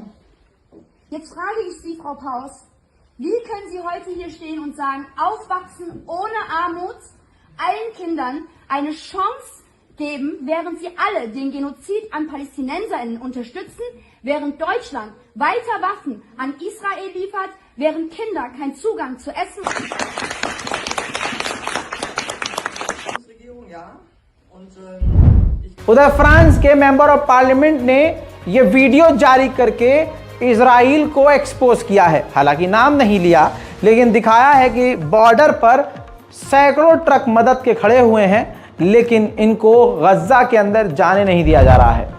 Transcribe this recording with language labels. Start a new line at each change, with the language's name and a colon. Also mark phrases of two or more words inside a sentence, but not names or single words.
German: Jetzt frage ich Sie, Frau Paus, wie können Sie heute hier stehen und sagen, aufwachsen ohne Armut, allen Kindern eine Chance geben, während Sie alle den Genozid an PalästinenserInnen unterstützen, während Deutschland weiter Waffen an Israel liefert, während Kinder keinen Zugang zu Essen haben.
Hindi: उधर फ्रांस के मेंबर ऑफ पार्लियामेंट ने यह वीडियो जारी करके इजराइल को एक्सपोज किया है। हालांकि नाम नहीं लिया, लेकिन दिखाया है कि बॉर्डर पर सैकड़ों ट्रक मदद के खड़े हुए हैं, लेकिन इनको गज्जा के अंदर जाने नहीं दिया जा रहा है।